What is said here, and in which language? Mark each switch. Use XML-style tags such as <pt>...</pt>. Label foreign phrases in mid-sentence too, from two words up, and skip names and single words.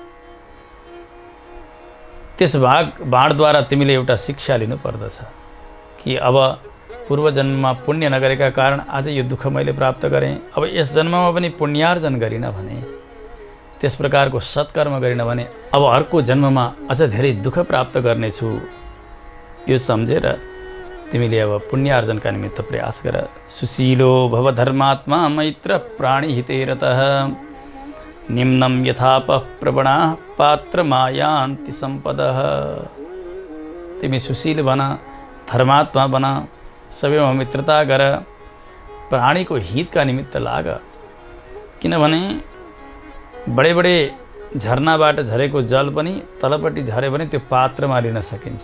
<ne>त्यस बाणद्वारा तिमीले एउटा शिक्षा लिनु पर्दछ कि अब पूर्वजन्ममा पुण्य नगरेका कारण आज यो दुःख मैले प्राप्त गरेँ। अब यस जन्ममा पनि पुण्यार्जन गरिन भने, त्यस प्रकारको सत्कर्म गरिन भने अब अर्को जन्ममा अझ धेरै दुःख प्राप्त गर्नेछु। यो सम्झेर तिमीले अब पुण्यार्जनका निमित्त प्रयास गर।</ne> <sa>सुशीलो भव धर्मात्मा मैत्र प्राणी हिते रतः निम्नं यथापः प्रवणाः पात्र मायान्ति सम्पदः।</sa> <ne>तिमी सुशील बना, धर्मात्मा बना, सबैमा मित्रता गर, प्राणीको हितका निमित्त लाग। किनभने बडे बडे झरनाबाट झरेको जल पनि तलपट्टि झरे भने त्यो पात्रमा लिन सकिन्छ।</ne>